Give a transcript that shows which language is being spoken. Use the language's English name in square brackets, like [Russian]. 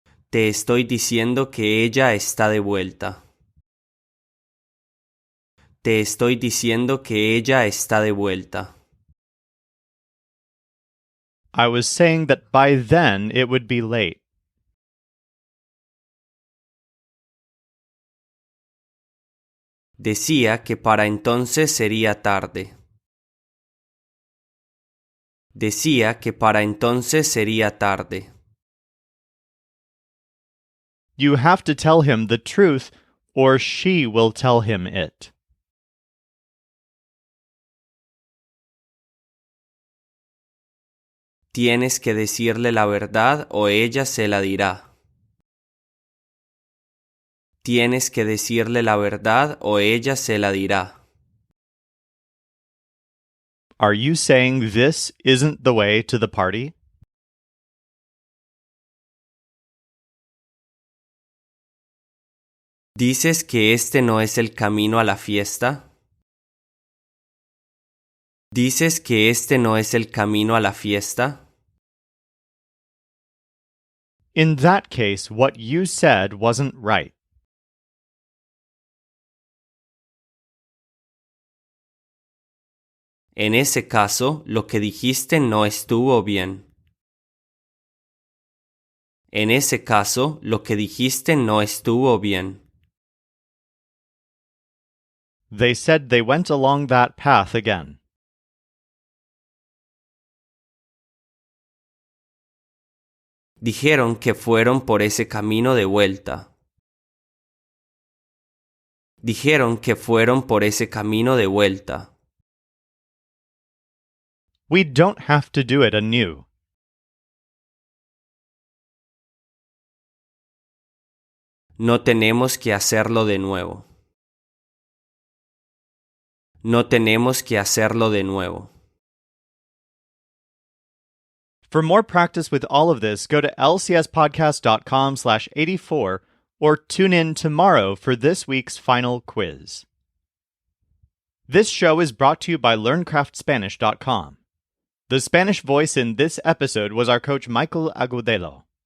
[Spanish] Te estoy diciendo que ella está de vuelta. Te estoy diciendo que ella está de vuelta. [English] I was saying that by then it would be late. [Spanish] Decía que para entonces sería tarde. Decía que para entonces sería tarde. [English] You have to tell him the truth, or she will tell him it. [Spanish] Tienes que decirle la verdad o ella se la dirá. Tienes que decirle la verdad o ella se la dirá. [English] Are you saying this isn't the way to the party? [Spanish] ¿Dices que este no es el camino a la fiesta? ¿Dices que este no es el camino a la fiesta? [English] In that case, what you said wasn't right. [Spanish] En ese caso, lo que dijiste no estuvo bien. En ese caso, lo que dijiste no estuvo bien. [English] They said they went along that path again. [Spanish] Dijeron que fueron por ese camino de vuelta. Dijeron que fueron por ese camino de vuelta. [English] We don't have to do it anew. [Spanish] No tenemos que hacerlo de nuevo. No tenemos que hacerlo de nuevo. [English] For more practice with all of this, go to lcspodcast.com/84 or tune in tomorrow for this week's final quiz. This show is brought to you by LearnCraftSpanish.com. The Spanish voice in this episode was our coach Michael Agudelo.